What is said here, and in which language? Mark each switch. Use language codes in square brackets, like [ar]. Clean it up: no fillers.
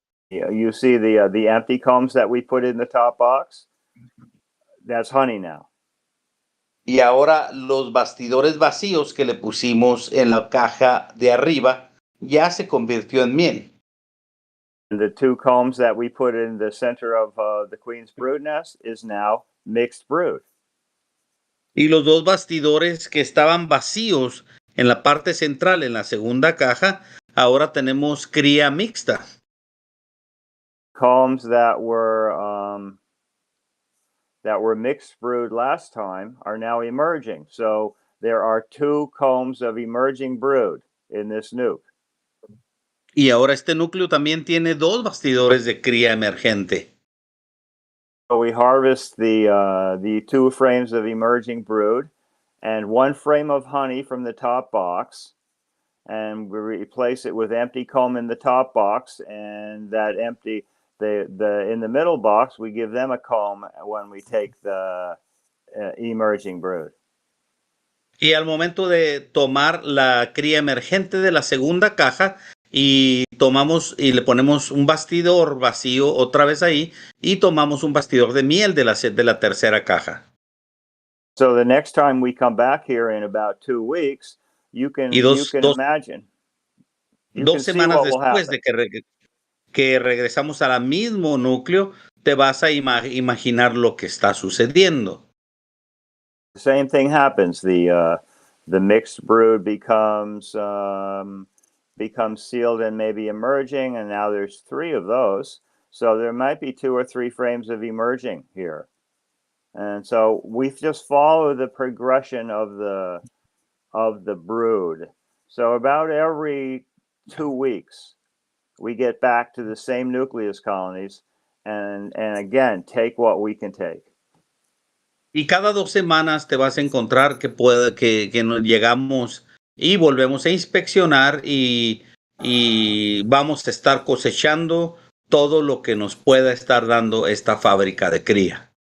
[en] You see the empty combs that we put in the top box? That's honey now. [es] Y ahora los bastidores vacíos que le pusimos en la caja de arriba ya se convirtió en miel. [en] And the 2 combs that we put in the center of the queen's brood nest is now mixed brood. [es] Y los 2 bastidores que estaban vacíos en la parte central, en la segunda caja, ahora tenemos cría mixta. [en] Combs that were mixed brood last time are now emerging. So there are 2 combs of emerging brood in this nuke. [es] Y ahora este núcleo también tiene 2 bastidores de cría emergente. [en] So we harvest the 2 frames of emerging brood and 1 frame of honey from the top box, and we replace it with empty comb in the top box, and that empty in the middle box we give them a comb when we take the emerging brood. [es] Y al momento de tomar la cría emergente de la segunda caja y tomamos y le ponemos un bastidor vacío otra vez ahí y tomamos un bastidor de miel de la tercera caja. [en] So the next time we come back here in about 2 weeks, you can imagine. [es] 2 semanas después de que regresamos al mismo núcleo, te vas a imaginar lo que está sucediendo. [en] The same thing happens. The mixed brood becomes sealed and maybe emerging, and now there's 3 of those. So there might be 2 or 3 frames of emerging here. And so we just follow the progression of the brood. So about every 2 weeks, we get back to the same nucleus colonies and again, take what we can take. [es] Y cada 2 semanas te vas a encontrar que nos llegamos y volvemos a inspeccionar y vamos a estar cosechando todo lo que nos pueda estar dando esta fábrica de cría.